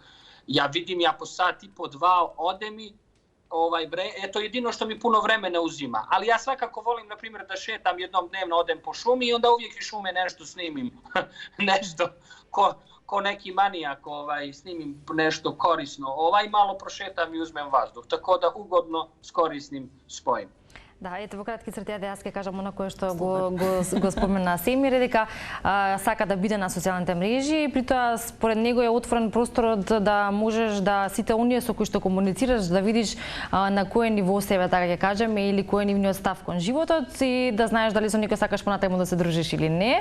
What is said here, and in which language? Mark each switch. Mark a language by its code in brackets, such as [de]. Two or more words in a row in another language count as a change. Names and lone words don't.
[bs] Ja vidim, ja po sat i po dva ode mi, to je jedino što mi puno vremena uzima. Ali ja svakako volim, na primjer, da šetam jednom dnevno, odem po šumi i onda uvijek iz šume nešto snimim. Nešto ko neki manijak snimim nešto korisno. Malo prošetam i uzmem vazduh. Tako da ugodno s korisnim spojim. [mk] Да, ете во кратки црти да јас ќе кажам она кое што го спомена Семир, дека сака да биде на социјалните мрежи, при тоа според него е отворен просторот да можеш да сите оние со кои што комуницираш да видиш на кое ниво себе, така ќе кажеме, или кој е нивниот став кон животот и да знаеш дали со некој сакаш понатаму да се дружиш или не.